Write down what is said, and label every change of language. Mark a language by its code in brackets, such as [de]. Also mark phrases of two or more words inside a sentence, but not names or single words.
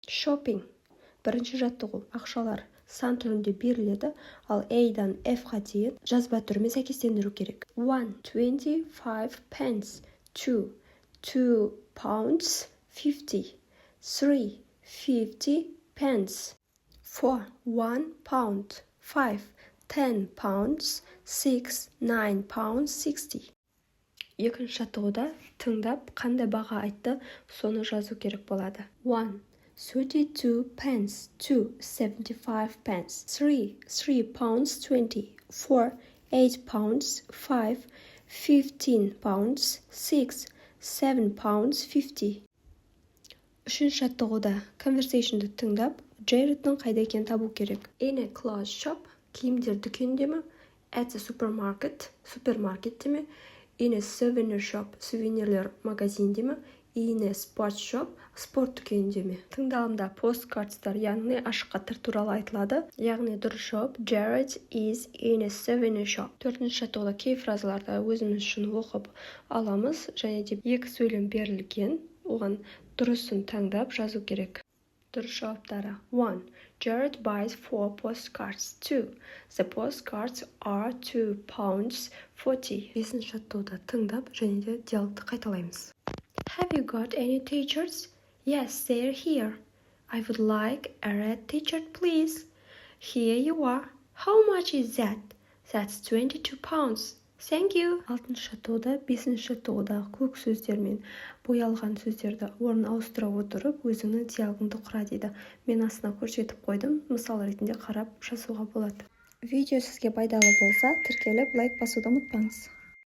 [kk] Shopping. Бірінші жаттығу. Ақшалар сан түрінде беріледі, ал A-дан F-ға дейін жазба түрімен сәйкестендіру керек. [en] 1. 25 pence. 2. 2 pounds 50. 3. 50 pence. 4. 1 pound. 5. 10 pounds. 6. 9 pounds 60. [kk] Екінші жаттығуда тыңдап, қандай баға айтты, соны жазу керек болады. [en] 1. 32 pence. 2. 75 pence. 3. 3 pounds 20. 4. 8 pounds. 5. 15 pounds. 6. 7 pounds 50. [kk] Үшінші жаттығуда conversation'ды тыңдап, Jared'дің қайда екенін табу керек. [en] In a clothes shop, [kk] киімдер дүкенінде ме? [en] At a supermarket, [kk] супермаркетте ме? [en] In a souvenir shop, [kk] сувенирлер магазинде ме? [en] In a sports shop, [kk] спорт дүкенінде ме? Тыңдалымда посткардстар, яғни ашық хаттар туралы айтылады. Яғни дұрыс жауап [en] Jared is in a souvenir shop. [kk] Төртінші жаттығуда кей фразаларды өзіміз үшін оқып аламыз, және де екі сөйлем берілген, оған дұрысын таңдап жазу керек. Дұрыс жауаптары. 1. [en] Jared buys 4 postcards. 2. The postcards are 2 pounds 40. [kk] Бесінші жаттығуда тыңдап және де диалогты қайталаймыз. [en] Have you got any t-shirts? Yes, they're here. I would like a red t-shirt, please. Here you are. How much is that? That's 22 pounds. Thank you. [kk] Алтыншы жаттығуда, бесінші жаттығуда көк сөздермен боялған сөздерді орын ауыстыра отырып, өзіңнің диалогыңды құра дейді. Мен астына көрсетіп қойдым, мысал ретінде қарап жазуға болады. Видео сізге пайдалы болса, тіркеліп лайк басуды ұмытпаңыз.